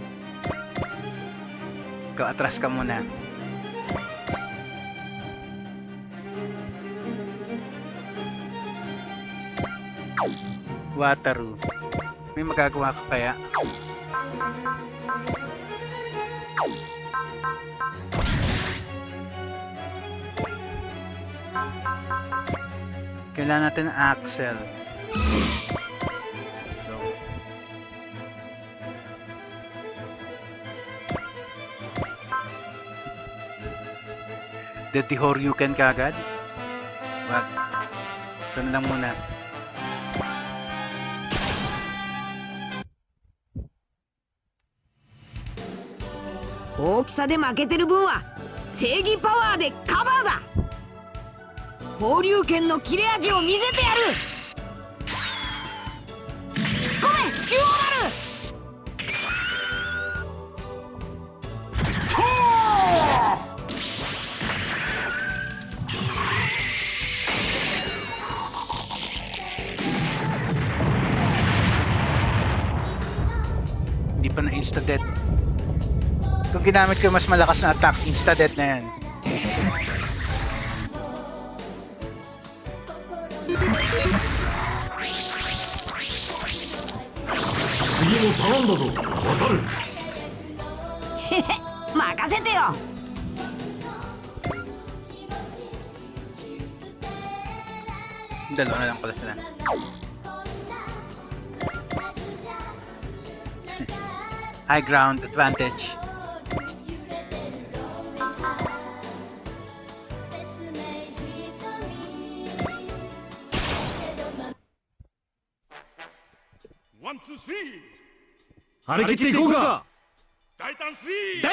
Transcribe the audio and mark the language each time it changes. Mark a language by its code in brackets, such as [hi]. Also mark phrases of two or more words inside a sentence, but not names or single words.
[tl] Ikaw, atras ka muna. Wataru. May magagawa ka kaya? Kailangan natin ng axle. So. Dead the Horyuken kagad? Wag. Ito na lang muna. [ja] 大きさで負けてる分は正義パワーでカバーだ。放流剣の切れ味を見せてやる。突っ込め竜王丸。 [tl] Hindi pa na insta-death. Kung ginamit ko mas malakas na attack, insta-death na yan. [ja] 次も頼んだぞ。渡る。へへ、任せてよ。 [tl] Dalawa na lang pala sila. [en] High ground advantage. One, two, three. [ja] 張り切っていこうか。大胆スリー。